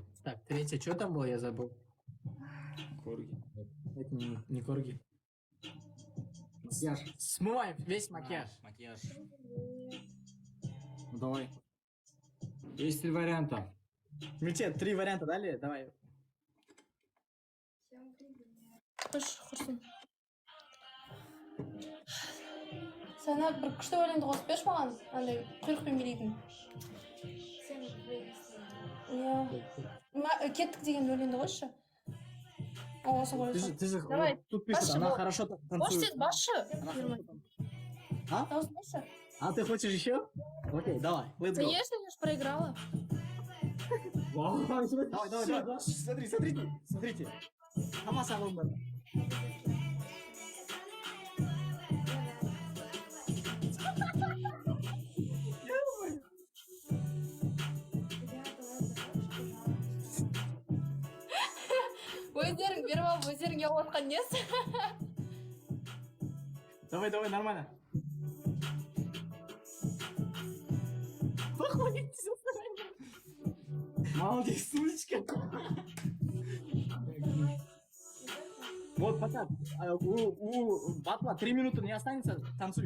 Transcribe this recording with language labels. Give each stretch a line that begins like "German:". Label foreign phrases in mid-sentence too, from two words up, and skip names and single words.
Russian: Так, третье, что там было, я забыл. Корги. Это не корги. Макияж. Смываем весь макияж. Макияж. Ну давай. Есть 3 варианта. Мы тебе 3 варианта дали, давай.
Kazakh: Құрсын. Сана бір күшті өлеңді қосып берші маған, андай құйрықпен билейтін. Кеттік деген өлеңді қойшы.
Russian: Ты же давай, тут пишет, она хорошо танцует.
Kazakh: Басшы. А? Дауыс басшы.
Russian: А ты хочешь еще? Окей, давай,
English: let's go.
Russian: Конечно, я же проиграла. Давай. Смотрите. Сама салон.
Kazakh: Өздерің беріп алып, өздерің ұялатқан несі?
Russian: Давай, нормально. Молодец, сумочка. Вот, пока. У батла 3 минуты не останется, танцуй.